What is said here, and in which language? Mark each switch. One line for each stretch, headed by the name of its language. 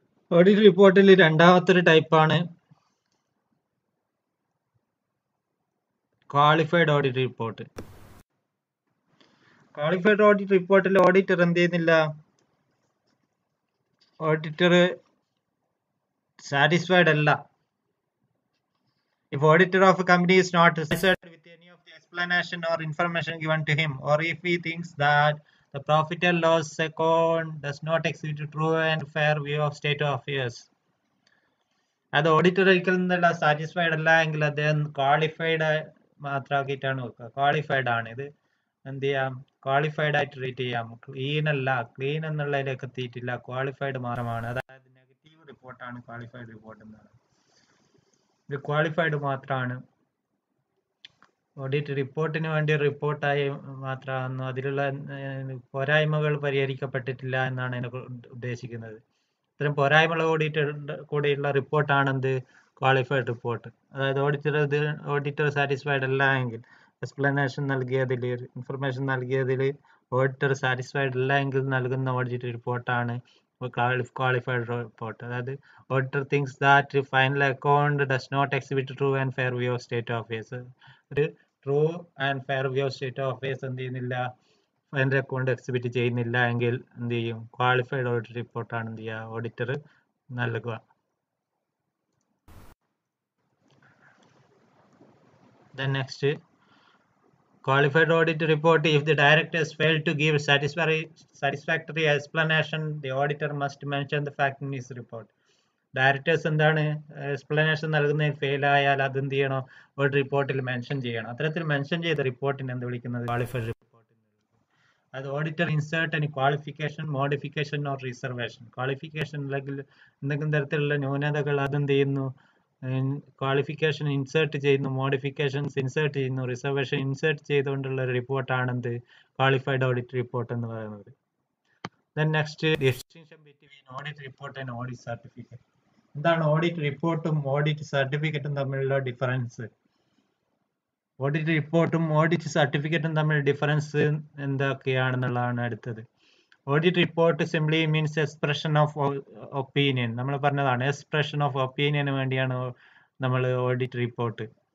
Malayalam: Audit റിപ്പോർട്ടിൽ രണ്ടാമത്തെ ഒരു ടൈപ്പാണ് qualified audit report. Qualified audit റിപ്പോർട്ടിൽ ഓഡിറ്റർ എന്ത് ചെയ്യുന്നില്ല, ഓഡിറ്റർ സാറ്റിസ്ഫൈഡ് അല്ല.
English: If auditor of a company is not satisfied with any of the explanation or information given to him, or if he thinks that the profit and loss account does not exhibit a true and fair view of state of affairs,
Malayalam: അത് auditor ഒരിക്കലും satisfied അല്ല എങ്കിൽ അദ്ദേഹം qualified മാത്രമാക്കിയിട്ടാണ് വെക്കുക. Qualified ആണ്, ഇത് എന്ത് ചെയ്യാം, ക്വാളിഫൈഡ് ആയിട്ട് ട്രീറ്റ് ചെയ്യാം. ക്ലീൻ അല്ല, ക്ലീൻ എന്നുള്ളതിലേക്ക് എത്തിയിട്ടില്ല, ക്വാളിഫൈഡ് മാത്രമാണ്. അതായത് നെഗറ്റീവ് റിപ്പോർട്ടാണ് ക്വാളിഫൈഡ് റിപ്പോർട്ട് എന്നാണ്. ഇത് ക്വാളിഫൈഡ് മാത്രമാണ്, ഓഡിറ്റ് റിപ്പോർട്ടിന് വേണ്ടി റിപ്പോർട്ടായി മാത്രമാണ്, അതിലുള്ള പോരായ്മകൾ പരിഹരിക്കപ്പെട്ടിട്ടില്ല എന്നാണ് എനിക്ക് ഉദ്ദേശിക്കുന്നത്. ഇത്തരം പോരായ്മകൾ കൂടിയുള്ള റിപ്പോർട്ടാണ് എന്ത്, ക്വാളിഫൈഡ് റിപ്പോർട്ട്. അതായത് ഓഡിറ്റർ സാറ്റിസ്ഫൈഡ് അല്ല എങ്കിൽ, എക്സ്പ്ലനേഷൻ നൽകിയതിൽ, ഇൻഫർമേഷൻ നൽകിയതിൽ ഓഡിറ്റർ സാറ്റിസ്ഫൈഡ് അല്ല എങ്കിൽ നൽകുന്ന ഓഡിറ്റ് റിപ്പോർട്ടാണ് qualified report.
English: അതായത് auditor thinks that final account does not exhibit true and fair view of state of affairs.
Malayalam: ഒരു true and fair view of state of affairs എന്ത് ചെയ്യുന്നില്ല, ഫൈനൽ അക്കൗണ്ട് എക്സിബിറ്റ് ചെയ്യുന്നില്ല എങ്കിൽ എന്ത് ചെയ്യും, ക്വാളിഫൈഡ് ഓഡിറ്റ് റിപ്പോർട്ടാണ് എന്ത് ചെയ്യുക, ഓഡിറ്റർ നൽകുക.
English: Then next, qualified audit report. If the directors fail to give satisfactory explanation, the auditor must mention the fact in his report.
Malayalam: Directors എന്താണ് എക്സ്പ്ലനേഷൻ നൽകുന്നതിൽ ഫെയിൽ ആയാൽ അത് എന്ത് ചെയ്യണം, ഒരു റിപ്പോർട്ടിൽ മെൻഷൻ ചെയ്യണം. അത്തരത്തിൽ മെൻഷൻ ചെയ്ത റിപ്പോർട്ടിന് എന്ത് വിളിക്കുന്നത്, ക്വാളിഫൈഡ് റിപ്പോർട്ട്. അത് auditor
English: Insert any qualification, modification or reservation.
Malayalam: Qualification അല്ലെങ്കിൽ എന്തെങ്കിലും തരത്തിലുള്ള ന്യൂനതകൾ അതെന്ത് ചെയ്യുന്നു, ക്വാളിഫിക്കേഷൻ ഇൻസേർട്ട് ചെയ്യുന്നു, മോഡിഫിക്കേഷൻസ് ഇൻസേർട്ട് ചെയ്യുന്നു, റിസർവേഷൻ ഇൻസേർട്ട് ചെയ്തുകൊണ്ടുള്ള ഒരു റിപ്പോർട്ടാണ് എന്ത്, ക്വാളിഫൈഡ് ഓഡിറ്റ് റിപ്പോർട്ട് എന്ന് പറയുന്നത്. Then next, distinction between audit report and audit certificate. എന്താണ് ഓഡിറ്റ് റിപ്പോർട്ടും ഓഡിറ്റ് സർട്ടിഫിക്കറ്റും തമ്മിലുള്ള ഡിഫറൻസ്? ഓഡിറ്റ് റിപ്പോർട്ടും ഓഡിറ്റ് സർട്ടിഫിക്കറ്റും തമ്മിൽ ഡിഫറൻസ് എന്തൊക്കെയാണെന്നുള്ളതാണ് അടുത്തത്.
English: Audit report simply means expression of opinion.
Malayalam: നമ്മൾ പറഞ്ഞതാണ്, എക്സ്പ്രഷൻ ഓഫ് ഒപ്പീനിയന് വേണ്ടിയാണ് നമ്മൾ ഓഡിറ്റ് റിപ്പോർട്ട്.